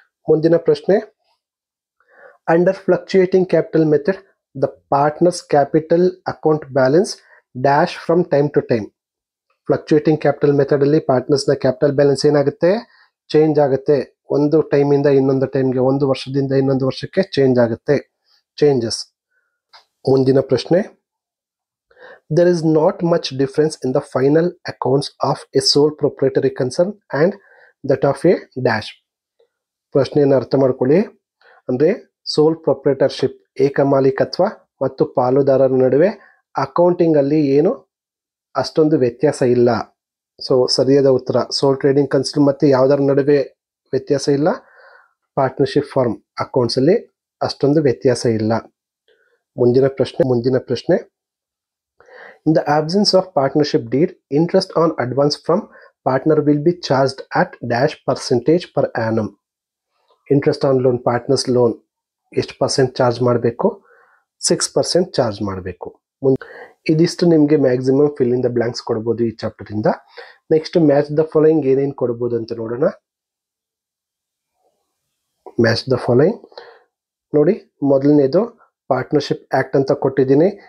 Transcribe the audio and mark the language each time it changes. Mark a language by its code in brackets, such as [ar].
[kn] ಮುಂದಿನ ಪ್ರಶ್ನೆ, [en] Under fluctuating capital method the partners capital account balance dash from time to time. [kn] Fluctuating capital method ಅಲ್ಲಿ ಪಾರ್ಟ್ನರ್ಸ್ನ capital balance ಏನಾಗುತ್ತೆ? Change ಆಗುತ್ತೆ. ಒಂದು ಟೈಮಿಂದ ಇನ್ನೊಂದು ಟೈಮ್ಗೆ, ಒಂದು ವರ್ಷದಿಂದ ಇನ್ನೊಂದು ವರ್ಷಕ್ಕೆ ಚೇಂಜ್ ಆಗುತ್ತೆ, ಚೇಂಜಸ್. ಮುಂದಿನ ಪ್ರಶ್ನೆ, [en] there is not much difference in the final accounts of a sole proprietary concern and that of a dash. [kn] ಪ್ರಶ್ನೆಯನ್ನು ಅರ್ಥ ಮಾಡ್ಕೊಳ್ಳಿ. ಅಂದ್ರೆ ಸೋಲ್ ಪ್ರೊಪ್ರೈಟರ್ಶಿಪ್, ಏಕಮಾಲೀಕತ್ವ ಮತ್ತು ಪಾಲುದಾರರ ನಡುವೆ ಅಕೌಂಟಿಂಗ್ ಅಲ್ಲಿ ಏನು ಅಷ್ಟೊಂದು ವ್ಯತ್ಯಾಸ ಇಲ್ಲ. ಸೊ ಸರಿಯಾದ ಉತ್ತರ ಸೋಲ್ ಟ್ರೇಡಿಂಗ್ ಕನ್ಸರ್ನ್ ಮತ್ತೆ ಯಾವುದರ ನಡುವೆ ವ್ಯತ್ಯಾಸ ಇಲ್ಲ? ಪಾರ್ಟ್ನರ್ಶಿಪ್ ಫಾರ್ಮ್ ಅಕೌಂಟ್ಸ್ ಅಲ್ಲಿ ಅಷ್ಟೊಂದು ವ್ಯತ್ಯಾಸ ಇಲ್ಲ. ಮುಂದಿನ ಪ್ರಶ್ನೆ, [en] in the absence of partnership deed, interest on advance from partner will be charged at dash percentage per annum. Interest on loan, partners loan [kn] ಎಷ್ಟು ಪರ್ಸೆಂಟ್ ಚಾರ್ಜ್ ಮಾಡಬೇಕು? 6% ಚಾರ್ಜ್ ಮಾಡಬೇಕು. ಇದಿಷ್ಟು ನಿಮಗೆ maximum fill in the blanks ಕೊಡ್ಬೋದು ಈ chapter ಇಂದ. Next match the following ಏನೇನು ಕೊಡ್ಬೋದು ಅಂತ ನೋಡೋಣ. ಮ್ಯಾಚ್ ದ ಫಾಲೋಯಿಂಗ್ ನೋಡಿ, ಮೊದಲನೇದು ಪಾರ್ಟ್ನರ್ಶಿಪ್ ಆಕ್ಟ್ ಅಂತ ಕೊಟ್ಟಿದ್ದೀನಿ.